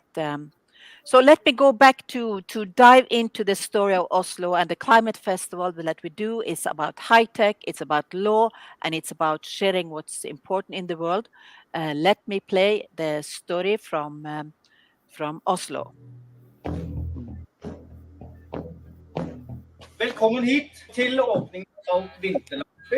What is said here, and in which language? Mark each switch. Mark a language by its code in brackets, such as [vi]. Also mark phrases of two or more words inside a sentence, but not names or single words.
[en] So let me go back to dive into the story of Oslo and the climate festival that we do is about high tech, it's about law, and it's about sharing what's important in the world. Let me play the story from Oslo. [no] Velkommen hit til åpningen av Salt vinterlandsby.